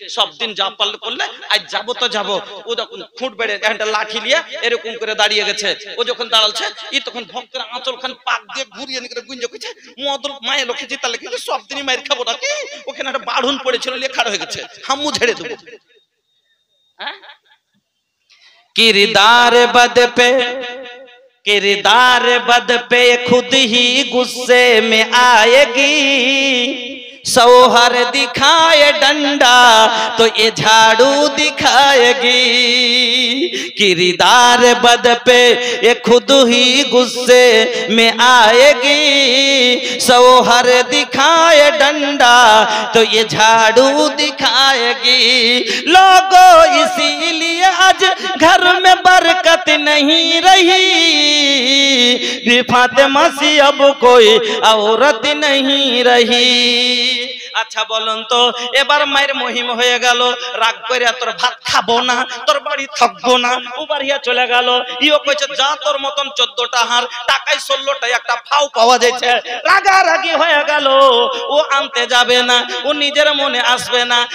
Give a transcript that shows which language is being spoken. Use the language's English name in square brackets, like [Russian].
[Bangla] সব দিন যা পারলে করলে, আজ যাবো তো যাবো। ও যখন খুঁট বেড়ে একটা লাঠি নিয়ে এরকম করে দাঁড়িয়ে গেছে, ও যখন দাঁড়ালছে, ই তখন ভক্তের আঁচল খান পাক দিয়ে ঘুরিয়ে নিয়ে গুঞ্জ করছে, মদল মায়ের লোকে জিতা লেগেছে, সব দিনই মায়ের খাবো নাকি? ওখানে একটা বাড়ুন পড়েছিল, নিয়ে খাড়া হয়ে গেছে, হাম্মু ঝেড়ে দেবো। [Hindi] হ্যাঁ, किरदार बद पे, किरदार बद पे खुद ही गुस्से में आएगी, सौहर दिखाए डंडा तो ये झाड़ू दिखाएगी। किरदार बद पे ये खुद ही गुस्से में आएगी, सौहर दिखाए डंडा तो ये झाड़ू दिखाएगी। लोगों इसीलिए आज घर में बरकत नहीं रही, फातिमा सी अब कोई औरत नहीं रही। [Bangla] আচ্ছা বলুন তো, এবার মায়ের মহিম হয়ে গেল, রাগ করে তোর ভাত খাবো না, তোর বাড়ি থাকবো না, ও বাড়িয়া চলে গেল। ইও কইছে যা তোর মতন 14টা হার, টাকায় 16টায় একটা ফাও পাওয়া যাচ্ছে। রাগারাগি হয়ে গেল, ও আনতে যাবে না, ও নিজের মনে আসবে না।